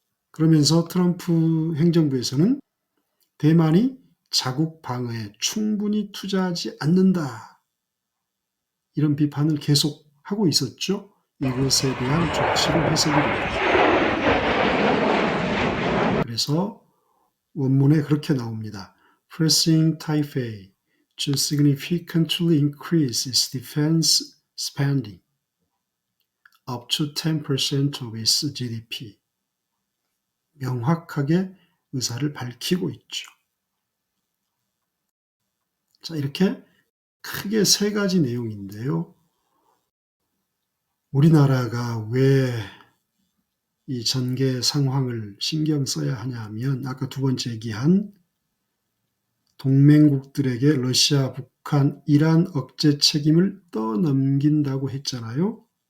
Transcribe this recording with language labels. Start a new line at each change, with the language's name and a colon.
Korean: 그러면서 트럼프 행정부에서는 대만이 자국 방어에 충분히 투자하지 않는다. 이런 비판을 계속 하고 있었죠. 이것에 대한 조치로 해석이 됩니다. 그래서 원문에 그렇게 나옵니다.
English: Pressing Taipei to significantly increase its defense spending up to 10% of its GDP.
Korean: 명확하게 의사를 밝히고 있죠. 자, 이렇게 크게 세 가지 내용인데요. 우리나라가 왜 이 전개 상황을 신경 써야 하냐 하면 아까 두 번째 얘기한 동맹국들에게 러시아, 북한, 이란 억제 책임을 떠넘긴다고 했잖아요.